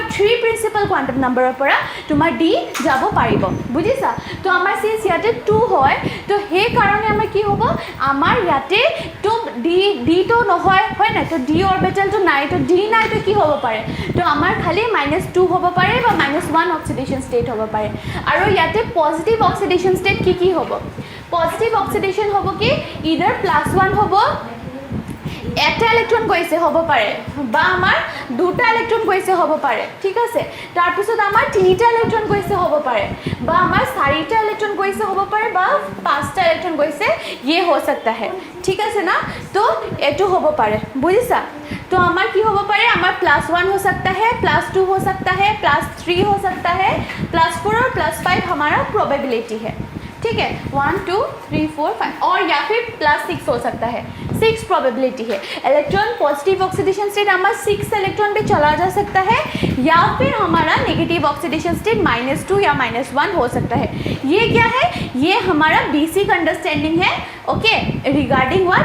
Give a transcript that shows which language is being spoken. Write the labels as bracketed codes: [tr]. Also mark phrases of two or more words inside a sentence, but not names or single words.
[as] 3 প্ৰিন্সিপাল কোয়ান্টাম নাম্বাৰৰ পৰা তোমাৰ d যাব পাৰিব বুজিছা তো আমাৰ সিন্স ইয়াতে 2 হয় তো হে কাৰণে আমাৰ কি হ'ব আমাৰ ইয়াতে তো d তো নহয় হয় না তো d অৰবিটেল তো নাই তো d নাই তো কি হ'ব পাৰে তো আমাৰ খালি -2 হ'ব পাৰে বা -1 অক্সিডেশন ষ্টেট হ'ব পাৰে আৰু ইয়াতে পজিটিভ অক্সিডেশন ষ্টেট কি হ'ব পজিটিভ অক্সিডেশন হ'ব কি ইদাৰ +1 হ'ব এটা ইলেক্ট্ৰন গৈছে হ'ব পাৰে বা আমাৰ দুটা ইলেক্ট্ৰন গৈছে হ'ব পাৰে ঠিক আছে তাৰ পিছত আমাৰ তিনিটা ইলেক্ট্ৰন গৈছে হ'ব পাৰে বা আমাৰ চাৰিটা ইলেক্ট্ৰন গৈছে হ'ব পাৰে বা পাঁচটা ইলেক্ট্ৰন গৈছে [hi] ये हो सकता है [as] ঠিক আছে না তো এটো হ'ব পাৰে বুজিছা तो আমাৰ কি হ'ব পাৰে আমাৰ +1 [hi] हो सकता है +2 हो सकता है +3 हो सकता है +4 और +5 हमारा प्रोबेबिलिटी है ठीक है 1 2 3 4 5 और या फिर +6 हो सकता है 6 प्रोबेबिलिटी है इलेक्ट्रॉन पॉजिटिव ऑक्सीडेशन स्टेट हमारा 6 इलेक्ट्रॉन पे चला जा सकता है या फिर हमारा नेगेटिव ऑक्सीडेशन स्टेट -2 या -1 हो सकता है ये क्या है ये हमारा बेसिक अंडरस्टैंडिंग है ओके रिगार्डिंग